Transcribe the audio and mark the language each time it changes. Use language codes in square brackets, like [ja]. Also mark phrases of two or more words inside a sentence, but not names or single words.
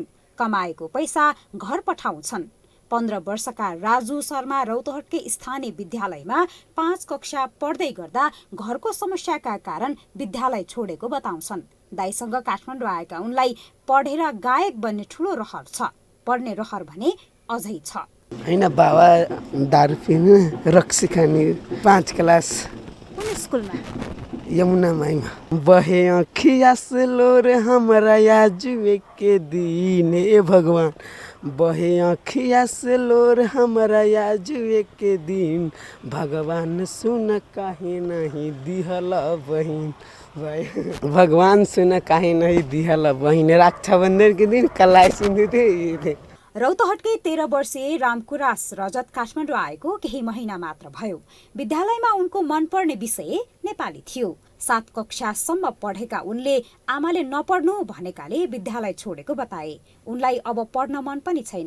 [ne] कमाएको पैसा घर पठाउँछन्। 15 वर्षका राजु शर्मा रौतहटकै स्थानीय विद्यालयमा 5 कक्षा पढ्दै गर्दा घरको समस्याका कारण विद्यालय छोडेको बताउँछन्। दाइसँग काठमाडौँ आएका उनलाई पढेर गायक बन्ने ठुलो रहर छ। पढ्ने रहर भने अझै छ। हैन बाबा दारु पिने रक्सी खाने 5 क्लास कुन स्कुलमा? यमुना माईमा। [bho] बहे अखिया से लोर हमरा याजुए के दिन ए भगवान बहे अखिया से लोर हमरा याजुए के दिन भगवान सुन काहे नहीं दिहल बहिन भगवान सुन काहे नहीं दिहल बहिन रक्षाबन्धन के दिन कलाई सिंधु थे। [ne] रौतहटकै 13 वर्षीय रामकुरास रजत काठमाडौँ आएको केही महिना मात्र भयो। विद्यालयमा उनको मनपर्ने विषय नेपाली थियो। 7 कक्षासम्म पढेका उनले आमाले नपढ्नु भनेकाले विद्यालय छोडेको बताए। उनलाई अब पढ्न मन पनि छैन।